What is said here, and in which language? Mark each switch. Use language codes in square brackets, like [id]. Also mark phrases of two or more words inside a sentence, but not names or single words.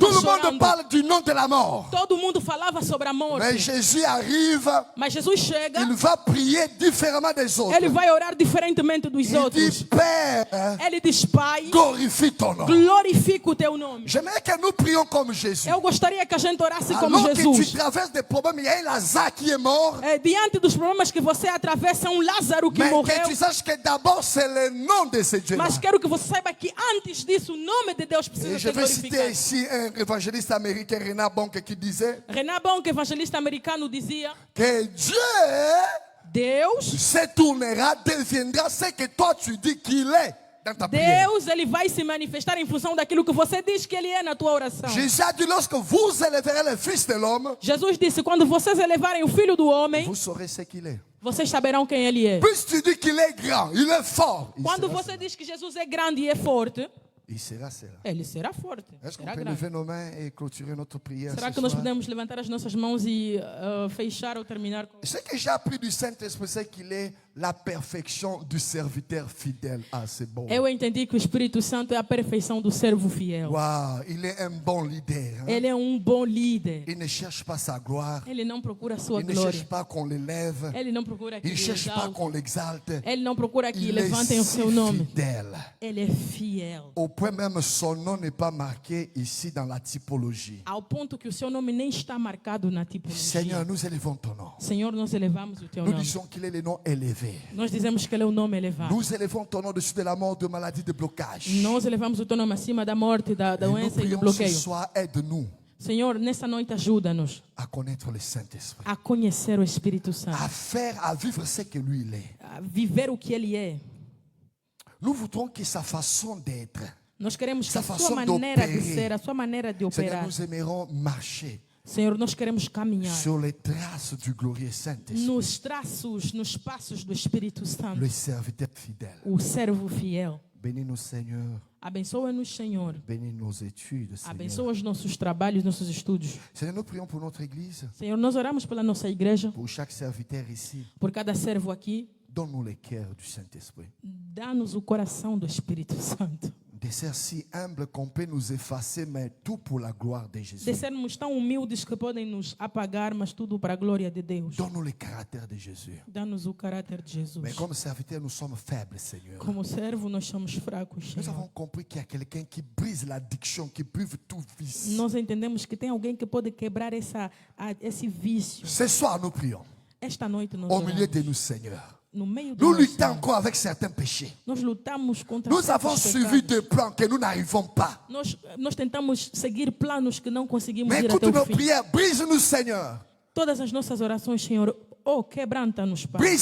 [fr] Tout le monde [pt] chorando. [fr] parle du nom de la mort. [pt] Todo mundo falava sobre a morte. [fr] Mais Jésus arrive, [pt] Mas Jesus chega, [fr] il va prier différemment des autres. [pt] ele vai orar diferentemente dos [fr] Il [pt] outros. [fr] dit, Père, [pt] Ele diz, Pai, [fr] glorifie ton nom. [pt] glorifica o teu nome. [fr] J'aimerais que nous prions comme Jésus. [pt] Eu gostaria que a gente orasse como [fr] Alors que tu [pt] Jesus. [fr] traverses des problèmes, il y a un Lazare qui est mort, [pt] Diante dos problemas que você atravessa, um Lázaro que [fr] mais [pt] morreu. [fr] que tu saches que d'abord c'est le nom de ce Dieu-là. [pt] Mas quero que você saiba que antes disso, o nome de Deus precisa [fr] Et je [pt] ser [fr] vais citer [pt] glorificado. [fr] ici un évangéliste américain, Renard Bonke, qui disait [pt] Renan Bonke, evangelista americano, dizia [fr] que Dieu [pt] Deus, [fr] se tournera, deviendra ce que toi tu dis qu'il est dans ta prière. [pt] Deus, ele vai se manifestar em função daquilo que você diz que ele é na tua oração. [fr] Jésus a dit, lorsque vous élèverez le Fils de l'homme, [pt] Jesus disse, quando vocês elevarem o Filho do Homem, [fr] vous saurez ce qu'il est. [pt] vocês saberão quem ele é. [fr] Puis tu dis qu'il est grand, il est fort. [pt] Quando você diz que Jesus é grande e é forte, [fr] Il sera cela. [pt] ele será forte, [fr] Est-ce qu'on [pt] será [fr] peut [pt] grande. [fr] lever nos mains et clôturer notre prière [pt] Será [fr] ce [pt] que nós [fr] soir? [pt] podemos levantar as nossas mãos e fechar ou terminar com... [fr] Ce que j'ai appris du Saint-Esprit, c'est qu'il est la perfection du serviteur fidèle. Ah, c'est bon. [pt] Eu entendi que o Espírito Santo é a perfeição do servo fiel. [fr] Waouh, il est un bon leader. Hein? [pt] Ele é um bom líder. [fr] Il ne cherche pas sa gloire. [pt] Ele não procura a sua [fr] Il ne [pt] glória. [fr] cherche pas qu'on l'élève. [pt] Ele não procura que [fr] Il ne [pt] lhe [fr] cherche pas [pt] exalte. [fr] qu'on l'exalte. [pt] Ele não procura que [fr] Il [pt] levantem o [fr] est [pt] seu [fr] si [pt] nome. [fr] fidèle. [pt] Ele é fiel. [fr] Au point même son nom n'est pas marqué ici dans la typologie. [pt] Ao ponto que o seu nome nem está marcado na tipologia. [fr] Seigneur, nous élevons ton nom. [pt] Senhor, nós elevamos o teu [fr] Nous [pt] nome. [fr] disons qu'il est le nom élevé. [pt] Nós dizemos que ele é o nome elevado. [fr] Nous élevons ton nom dessus de la mort, de maladie, de blocage. [pt] Nós elevamos o teu nome acima da morte, da [fr] Et nous [pt] doença e do [fr] prions ce [pt] bloqueio. [fr] soir, aide-nous [pt] Senhor, nessa noite ajuda-nos [fr] à connaître le Saint-Esprit, [pt] a conhecer o Espírito Santo, [fr] à vivre ce que lui il est. [pt] a viver o que ele é. [fr] Nous voudrons que sa façon d'être, [pt] Nós queremos que [fr] Sa [pt] a sua [fr] façon [pt] maneira de [fr] d'opérer. [pt] ser, a sua maneira de [fr] Seigneur, [pt] operar. [fr] nous aimerons marcher [pt] Senhor, nós queremos caminhar [fr] sur les traces du glorieux Saint-Esprit, [pt] nos traços, nos passos do Espírito Santo. [fr] le serviteur fidèle. [pt] O servo fiel. [fr] Bénis-nous, Seigneur. [pt] Abençoa-nos, Senhor. [fr] Bénis nos études, Seigneur. [pt] Abençoa os nossos trabalhos, nossos estudos. [fr] Seigneur, nous prions pour notre Église, [pt] Senhor, nós oramos pela nossa igreja, [fr] pour chaque serviteur ici. [pt] por cada servo aqui. [fr] Donne-nous les cœurs du Saint-Esprit. [pt] Dá-nos o coração do Espírito Santo. De ser [fr] si humble qu'on peut nous effacer, mais tout pour la gloire de Jésus. [pt] De sermos tão humildes que podem nos apagar, mas tudo para a glória de Deus. [fr] Donne-nous le caractère de Jésus. [pt] Dá-nos o caráter de Jesus. [fr] Mais comme serviteurs, nous sommes faibles, Seigneur. [pt] Como servo, nós somos fracos, [fr] Nous [pt] Senhor. [fr] avons compris qu'il y a quelqu'un qui brise l'addiction, qui brise tout vice. [pt] Nós entendemos que tem alguém que pode quebrar esse vício. [fr] Ce soir, nous prions. [pt] Esta noite nós [fr] Au milieu [pt] oramos. [fr] de nous, Seigneur. [pt] No meio de [fr] Nous [pt] nós, [fr] luttons [pt] Senhor, [fr] encore avec certains péchés. [pt] nós lutamos contra [fr] Nous [pt] certos [fr] avons suivi [pt] pecados. [fr] des plans que nous n'arrivons pas. [pt] Nós tentamos seguir planos que não conseguimos [fr] Mais [pt] ir [fr] écoute [pt] até o [fr] nos [pt] fim. [fr] prières, brise-nous, Seigneur. [pt] Todas as nossas orações, Senhor, quebranta-nos, Pai. [fr] Brise